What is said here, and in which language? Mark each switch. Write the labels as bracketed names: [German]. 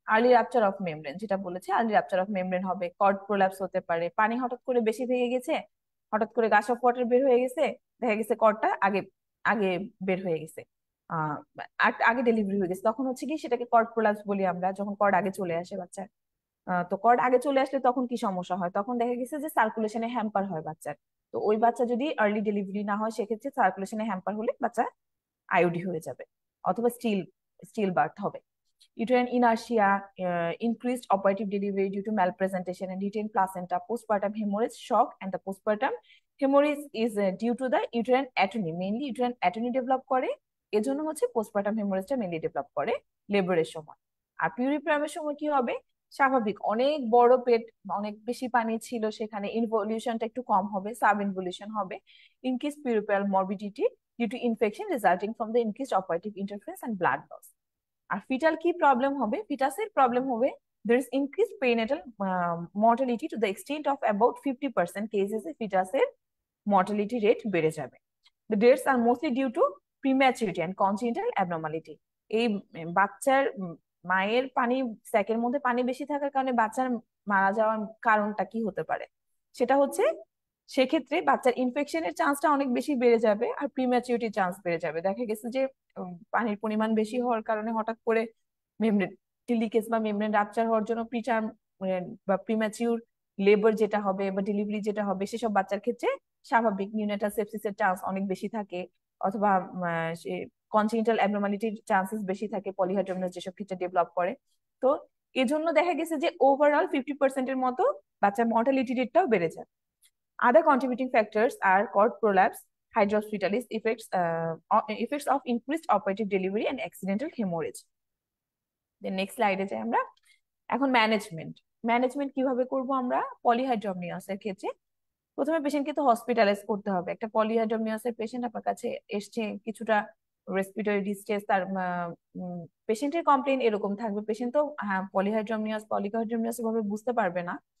[Bangla] Early rupture of membrane, যেটা বলেছে early rupture of membrane হবে, কর্ড প্রোল্যাপস হতে পারে, পানি হঠাৎ করে বেশি ভেঙে গেছে, হঠাৎ করে গাশ অফ ওয়াটার বের হয়ে গেছে, দেখা গেছে কর্ডটা আগে আগে বের হয়ে গেছে, আহ আগে ডেলিভারি হয়ে গেছে, তখন হচ্ছে কি সেটাকে কর্ড প্রোল্যাপস বলি আমরা, যখন কর্ড আগে চলে আসে বাচ্চার। তো কর্ড আগে চলে আসলে তখন কি সমস্যা হয়? তখন দেখা গেছে যে সার্কুলেশনে হ্যাম্পার হয় বাচ্চার। তো ওই বাচ্চা যদি আর্লি ডেলিভারি না হয় সেক্ষেত্রে সার্কুলেশনে হ্যাম্পার হলে বাচ্চা আইওডি হয়ে যাবে, অথবা স্টিল স্টিল বার্থ হবে। [English] uterine inertia, increased operative delivery due to malpresentation and retained placenta, postpartum hemorrhage, shock, and the postpartum hemorrhage is due to the uterine atony, mainly uterine atony develop [Bangla] করে, এজন্য হচ্ছে postpartum hemorrhage mainly develop করে লেবারের সময়। আর পিউরিপ্রামের সময় কি হবে? স্বাভাবিক অনেক বড় পেট, অনেক বেশি পানি ছিল, সেখানে ইনভলিউশনটা একটু কম হবে, সাব ইনভলিউশন হবে, increase পিউরিপ্রাল morbidity [English] due to infection resulting from the increased operative interference and blood loss। [Bangla] আর fetal কি প্রবলেম হবে? ফিটাসের প্রবলেম হবে [English] there is increased perinatal mortality to the extent of about 50% cases [Bangla] A ফিটাসের mortality rate বেড়ে যাবে। [English] The deaths are mostly due to prematurity and congenital abnormality। [Bangla] এই বাচ্চার মায়ের পানি স্যাকের মধ্যে পানি বেশি থাকার কারণে বাচ্চার মারা যাওয়ার কারণটা কি হতে পারে? সেটা হচ্ছে সেক্ষেত্রে বাচ্চার ইনফেকশনের চান্সটা অনেক বেশি বেড়ে যাবে আর প্রিম্যাচুরিটি চান্স বেড়ে যাবে। দেখা গেছে যে পানির পরিমাণ বেশি হওয়ার কারণে হঠাৎ করে মেমব্রেন লিকেজ বা মেমব্রেন রাপচার হওয়ার জন্য প্রিটার্ম বা প্রিম্যাচিউর লেবার যেটা হবে বা ডেলিভারি যেটা হবে সেসব বাচ্চার ক্ষেত্রে স্বাভাবিক নিউনেটাল সেপসিসের চান্স অনেক বেশি থাকে, অথবা কনজেনিটাল অ্যাবনর্মালিটির চান্সেস বেশি থাকে পলিহাইড্রামিয়াস যেসব ক্ষেত্রে ডেভেলপ করে। তো এজন্য দেখা গেছে যে ওভারঅল 50%-এর মতো বাচ্চার মর্টালিটি রেটটাও বেড়ে যায়। [English] Other contributing factors are cord prolapse, hydrospitalis effects of increased operative delivery and accidental hemorrhage। Then next slide [Bangla] এ যাই আমরা। এখন ম্যানেজমেন্ট, ম্যানেজমেন্ট কিভাবে করব আমরা পলিহাইড্রামিয়াসের ক্ষেত্রে? প্রথমে পেশেন্টকে তো হসপিটালাইজ করতে হবে। একটা পলিহাইড্রামিয়াসের পেশেন্ট আপনার কাছে এসছে, কিছুটা রেসপিরেটরি ডিস্ট্রেস, তার পেশেন্টের কমপ্লেন এরকম থাকবে, পেশেন্ট তো হ্যাঁ পলিহাইড্রামিয়াস ভাবে বুঝতে পারবে না।